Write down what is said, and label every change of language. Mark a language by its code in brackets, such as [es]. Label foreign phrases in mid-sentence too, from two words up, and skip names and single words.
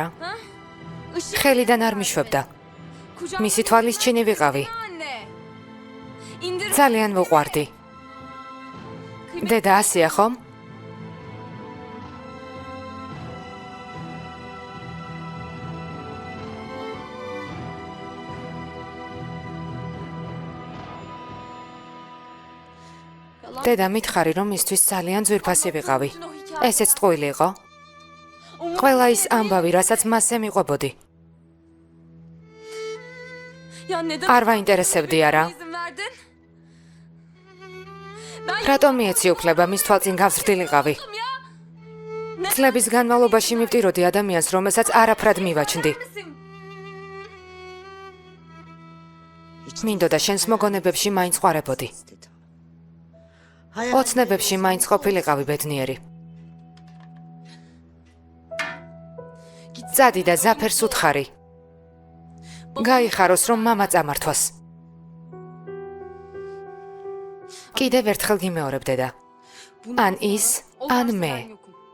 [tr] Işık [ka] ხელიდან არ მიშვებდა. [tr] kucağına [ka] მისი თვალის ჩინი ვიყავი. [tr] anne. İndir. [ka] ძალიან ვუყვარდი. დედა ასია ხომ? დედა მითხარი რომ ისთვის ძალიან ძვირფასი ვიყავი. ესეც ტყუილი იყო? ყველა ის ამბავი, რასაც მასზე მიყვებოდი. [tr] Ya neden [ka] არ ვაინტერესებდი არა? [tr] izin verdin? Ben [ka] რატომ მიეცი უფლება მის თვალწინ გავზრდილიყავი? [tr] yaptım ya. [ka] წლების განმავლობაში მივტიროდი ადამიანს, რომელსაც არაფრად მივაჩნდი. [tr] Misin? [ka] მინდოდა შენს მოგონებებში მაინც ყვარებოდი. ოცნებებში მაინც ყოფილიყავი ბედნიერი. წადი და ზაფერს უთხარი. გაიხაროს რომ მამა წამართვას. კიდევ ერთხელ გიმეორებ დედა. ან ის, ან მე. [tr] Ben yokum.